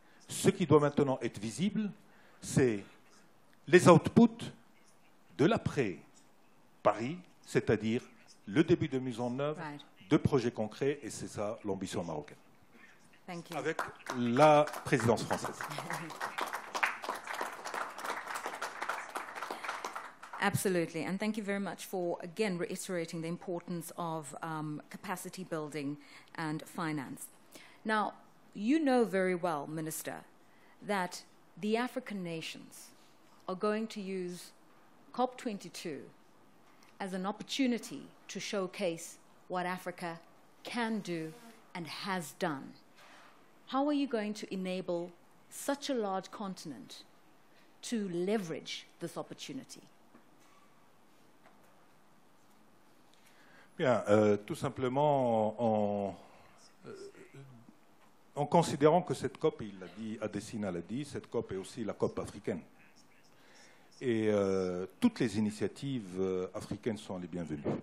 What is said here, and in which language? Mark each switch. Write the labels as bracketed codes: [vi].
[fr] Ce qui doit maintenant être visible, c'est les outputs de l'après-Paris, c'est-à-dire le début de mise en œuvre de projets concrets, et c'est ça l'ambition marocaine. Avec la présidence française. [en] Absolutely, and thank you very much for, again, reiterating the importance of capacity building and finance. Now, you know very well, Minister, that the African nations are going to use COP22 as an opportunity to showcase what Africa can do and has done. How are you going to enable such a large continent to leverage this opportunity? [fr] Bien, tout simplement en considérant que cette COP, il l'a dit, Adesina l'a dit, cette COP est aussi la COP africaine. Et toutes les initiatives africaines sont les bienvenues.